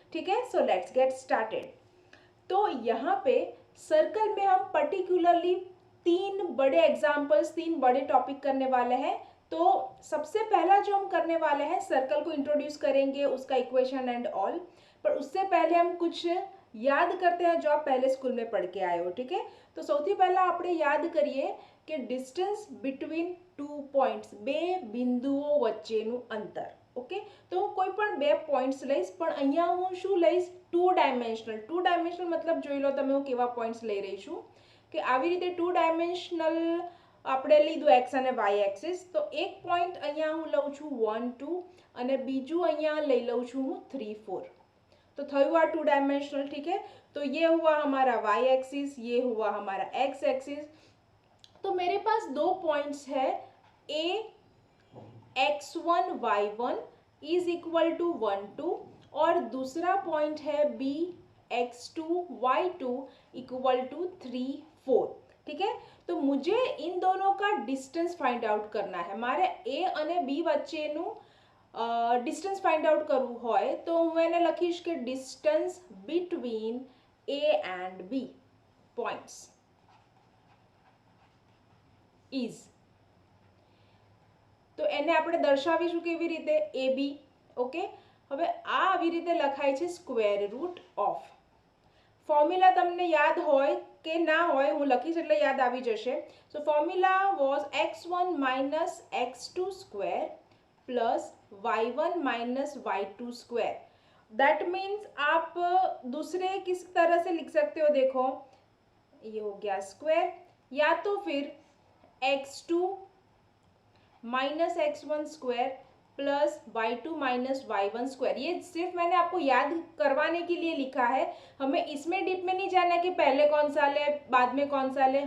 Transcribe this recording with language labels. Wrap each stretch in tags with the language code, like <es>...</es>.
<hi>ठीक है, so let's get started. तो यहाँ पे सर्कल में हम पर्टिकुलरली तीन बड़े एग्जाम्पल्स, तीन बड़े टॉपिक करने वाले हैं। तो सबसे पहला जो हम करने वाले हैं, सर्कल को इंट्रोड्यूस करेंगे, उसका इक्वेशन एंड ऑल। पर उससे पहले हम कुछ याद करते हैं जो आप पहले स्कूल में पढ़ के आए हो। ठीक है, तो</hi> <gu>સૌથી પહેલા આપણે યાદ કરીએ કે ડિસ્ટન્સ બિટવીન 2 પોઈન્ટ્સ, બે બિંદુઓ વચ્ચેનું અંતર। ઓકે, તો હું કોઈ પણ બે પોઈન્ટ્સ લઈશ, પણ અહીંયા હું શું લઈશ? ટુ ડાયમેન્શનલ मतलब જોઈ લો તમે હું કેવા પોઈન્ટ્સ લઈ રહી છું, કે આવી રીતે ટુ ડાયમેન્શનલ આપણે લીધું એક્સ અને વાય એક્સિસ। તો એક પોઈન્ટ અહીંયા હું લઉં છું 1 2 અને બીજું અહીંયા લઈ લઉં છું હું 3 4।</gu> <hi>तो थ्यू हुआ टू डायमेंशनल। ठीक है, तो ये हुआ हमारा वाई एक्सिस, ये हुआ हमारा एक्स एक्सिस। तो मेरे पास दो पॉइंट्स है, ए x1 y1 is equal to 1 2, और दूसरा पॉइंट है B x2 y2 equal to 3 4। ठीक है, तो मुझे इन दोनों का डिस्टेंस फाइंड आउट करना है।</hi> <gu>मारे ए અને બી વચ્ચેનું ડિસ્ટન્સ ફાઇન્ડ આઉટ કરવું હોય તો હું એને લખીશ કે distance between A and B points is. તો એને આપણે દર્શાવીશું કેવી રીતે? એ બી। ઓકે, હવે આ આવી રીતે લખાય છે સ્ક્વેર રૂટ ઓફ। ફોર્મ્યુલા તમને યાદ હોય કે ના હોય, હું લખીશ એટલે યાદ આવી જશે।</gu> <en>So formula was x1 minus x2 square plus y1 minus y2 square.</en> <hi>That means आप दूसरे किस तरह से लिख सकते हो? देखो, ये हो गया स्क्वायर, या तो फिर x2 minus x1 square plus y2 minus y1 square. ये सिर्फ मैंने आपको याद करवाने के लिए लिखा है। हमें इसमें डीप में नहीं जाना कि पहले कौन सा ले बाद में कौन सा ले।</hi>